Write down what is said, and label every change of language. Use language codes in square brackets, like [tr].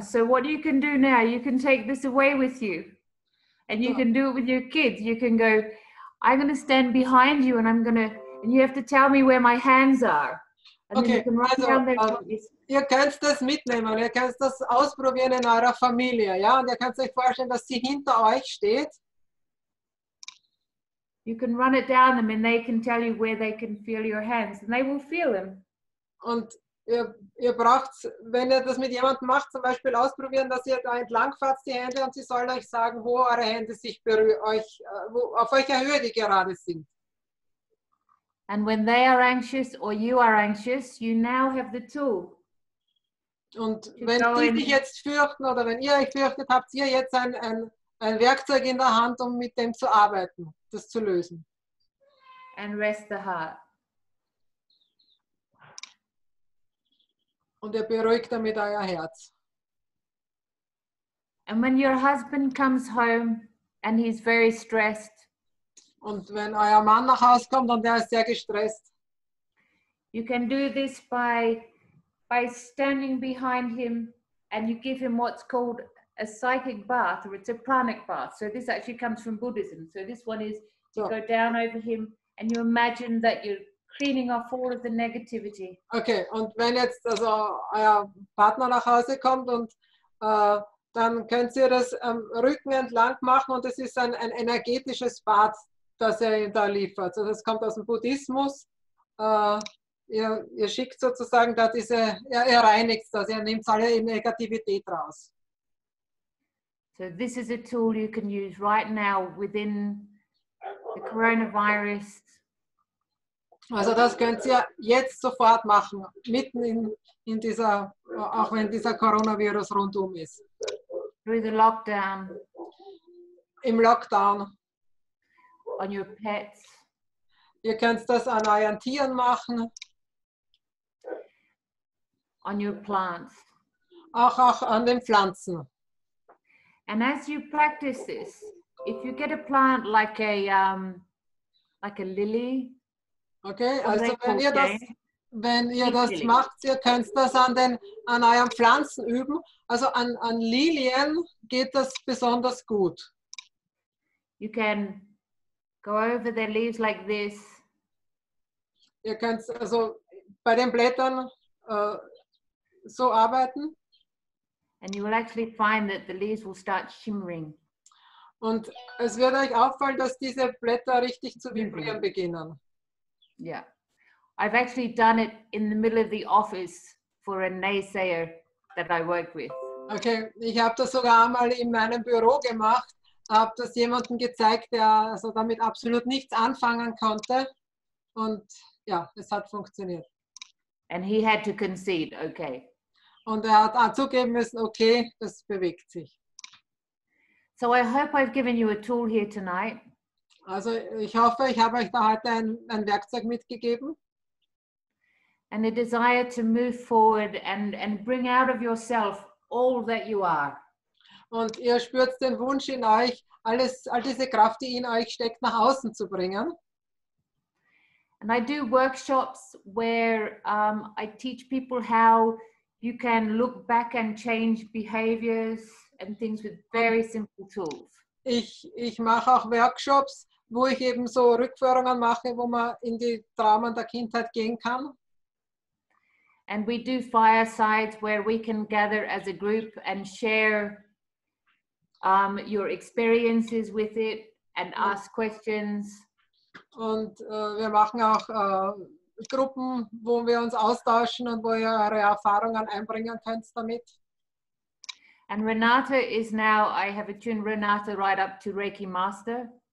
[en] So what you can do now, you can take this away with you. And you can do it with your kids. You can go, I'm going to stand behind you and and you have to tell me where my hands are. And then you Okay, can run also down there. [de] ihr könnt das mitnehmen, ihr könnt das ausprobieren in eurer Familie, ja? Und ihr könnt euch vorstellen, dass sie hinter euch steht. [en] You can run it down them and they can tell you where they can feel your hands. And they will feel them. [de] Und ihr braucht, wenn ihr das mit jemandem macht, zum Beispiel ausprobieren, dass ihr da entlang fahrt die Hände und sie sollen euch sagen, wo eure Hände sich auf welcher Höhe die gerade sind. [en] And when they are anxious or you are anxious, you now have the tool. [de] Und wenn die sich jetzt fürchten oder wenn ihr euch fürchtet, habt ihr jetzt ein Werkzeug in der Hand, um mit dem zu arbeiten, das zu lösen. [en] And rest the heart. [de] Und ihr beruhigt damit euer Herz. [en] And when your husband comes home and he's very stressed, [de] Und wenn euer Mann nach Hause kommt und er ist sehr gestresst, [en] you can do this by standing behind him and you give him what's called a psychic bath, or it's a pranic bath. So this actually comes from Buddhism. So this one is you go down over him and you imagine that you're cleaning off all of the negativity. [de] Okay, und wenn jetzt also euer Partner nach Hause kommt und dann könnt ihr das am Rücken entlang machen und es ist ein energetisches Bad, das er da liefert. Also das kommt aus dem Buddhismus. Ihr schickt sozusagen da ihr reinigt das, ihr nehmt alle Negativität raus. [en] So this is a tool you can use right now within the coronavirus. [de] Also das könnt ihr jetzt sofort machen, mitten in dieser, auch wenn dieser Coronavirus rundum ist. [en] Through the lockdown. [de] Im Lockdown. [en] On your pets. [de] Ihr könnt das an euren Tieren machen. [en] On your plants. [de] Auch an den Pflanzen. [en] And as you practice this, if you get a plant like a lily. [de] Okay, also wenn ihr das macht, ihr könnt das an euren Pflanzen üben. Also an Lilien geht das besonders gut. [en] You can go over their leaves like this. [de] Ihr könnt also bei den Blättern so arbeiten. [en] And you will actually find that the leaves will start shimmering. [de] Und es wird euch auffallen, dass diese Blätter richtig zu vibrieren beginnen. [en] Yeah. I've actually done it in the middle of the office for a naysayer that I work with. [de] Okay, ich habe das sogar einmal in meinem Büro gemacht, habe das jemandem gezeigt, der also damit absolut nichts anfangen konnte. Und ja, es hat funktioniert. [en] And he had to concede, okay. [de] Und er hat zugeben müssen, okay, das bewegt sich. [en] So I hope I've given you a tool here tonight. [de] Also ich hoffe, ich habe euch da heute ein Werkzeug mitgegeben. [en] and a desire to move forward and bring out of yourself all that you are. [de] Und ihr spürt den Wunsch in euch, all diese Kraft, die in euch steckt, nach außen zu bringen. [en] And I do workshops where I teach people how you can look back and change behaviors and things with very simple tools. [de] Ich mache auch Workshops, wo ich eben so Rückführungen mache, wo man in die Traumen der Kindheit gehen kann. [en] And we do firesides where we can gather as a group and share your experiences with it and ask questions. [de] Und wir machen auch Gruppen, wo wir uns austauschen und wo ihr eure Erfahrungen einbringen könnt damit. [en] And Renate is now, I have attuned Renate right up to Reiki Master.